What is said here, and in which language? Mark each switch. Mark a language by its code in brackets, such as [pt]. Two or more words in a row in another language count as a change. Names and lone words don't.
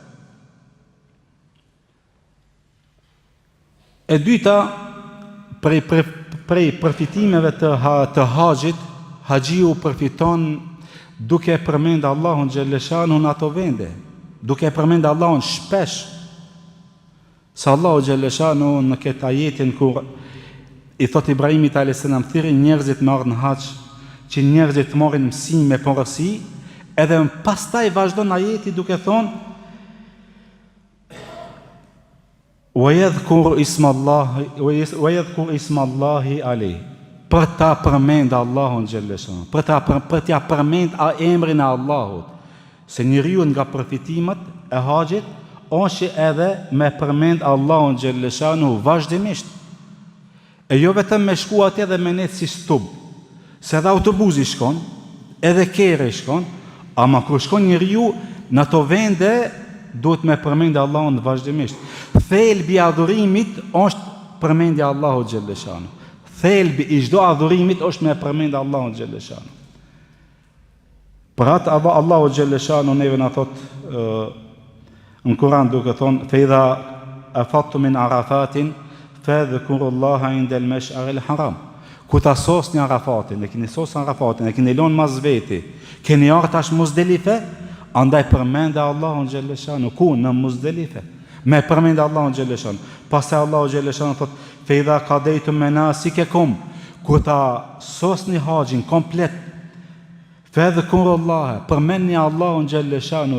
[sq] E dyta, prej përfitimeve të haxhit, haxhiu përfiton duke përmend Allahun xhelleshanu në ato vende, duke përmend Allahun shpesh. Sa Allahu xhelleshanu në këtë ajetin kur i thot Ibrahimit a.s. thirrni njerëzit me ardhmë në haxh, që njerëzit të marrin mësim me porësi, edhe pastaj vazhdon ajeti duke thonë [ar] وَيَذْكُرْ إِسْمَ اللَّهِ عَلَيْهِ, [sq] për ta përmend Allahun xhelleshanu, për t'ja përmend emrin e Allahut. Se njeriu nga përfitimet e haxhit është edhe me përmend Allahun xhelleshanu vazhdimisht. E jo vetëm me shku atje dhe me net si stub, se edhe autobusi shkon, edhe kere shkon, ama kur shkon njeriu në ato vende duhet me përmendë Allahun vazhdimisht. Thelbi i adhurimit është përmendja Allahut xhelleshanu. Thelbi i çdo adhurimit është me përmendë Allahun xhelleshanu. Për atë Allahu xhelleshanu neve na thot në Kur'an duke thonë [ar] فإذا أفضتم من عرفات فاذكروا الله عند المشعر الحرام. [sq] Ku ta sosni Arafatin, e keni sos Arafatin, e keni lënë mas veti, keni ardhur tash Muzdelife, andaj përmendë Allahun xhelleshanu ku në Muzdelife. Me përmendë Allahun xhelleshanu. Pastaj Allahu xhelleshanu thot [ar] فإذا قضيتم مناسككم, [sq] ku ta sosni haxhin komplet, fadhkurullaha, përmendni Allahun xhelleshanu.